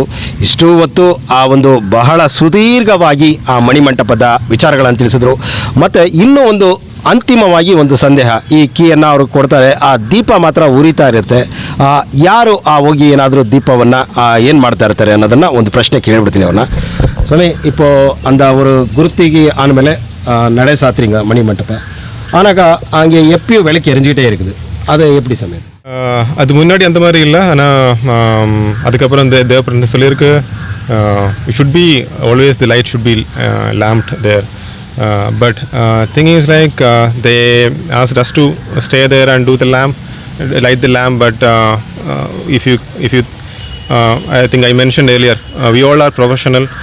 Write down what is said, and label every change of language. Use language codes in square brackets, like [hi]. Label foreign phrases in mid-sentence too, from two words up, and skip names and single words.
[kn] ಇಷ್ಟು ಹೊತ್ತು ಆ ಒಂದು ಬಹಳ ಸುದೀರ್ಘವಾಗಿ ಆ ಮಣಿಮಂಟಪದ ವಿಚಾರಗಳನ್ನು ತಿಳಿಸಿದ್ರು. ಮತ್ತು ಇನ್ನೂ ಒಂದು ಅಂತಿಮವಾಗಿ ಒಂದು ಸಂದೇಹ, ಈ ಕೀಯನ್ನು ಅವರು ಕೊಡ್ತಾರೆ, ಆ ದೀಪ ಮಾತ್ರ ಉರಿತಾ ಇರುತ್ತೆ. ಯಾರು ಹೋಗಿ ಏನಾದರೂ ದೀಪವನ್ನು ಏನು ಮಾಡ್ತಾ ಇರ್ತಾರೆ ಅನ್ನೋದನ್ನು ಒಂದು ಪ್ರಶ್ನೆ ಕೇಳಿಬಿಡ್ತೀನಿ ಅವ್ರನ್ನ. ಸ್ವಾಮಿ, [ta] இப்போ அந்த ஒரு குருத்திக்கு ஆனಮೇಲೆ நடை சாத்துறீங்க மணிமண்டப, ஆனாக்கா அங்கே எப்பயும் விளக்கு எரிஞ்சிக்கிட்டே இருக்குது, அது எப்படி சமயம்? அது முன்னாடி அந்த மாதிரி இல்லை. ஆனால் அதுக்கப்புறம் இந்த தேவப்பிரந்த சொல்லியிருக்கு, [en] it should be always the light should be lamped there. But thing is like they asked us to stay there and do the light the lamp. But if you I think I mentioned earlier, we all are professional.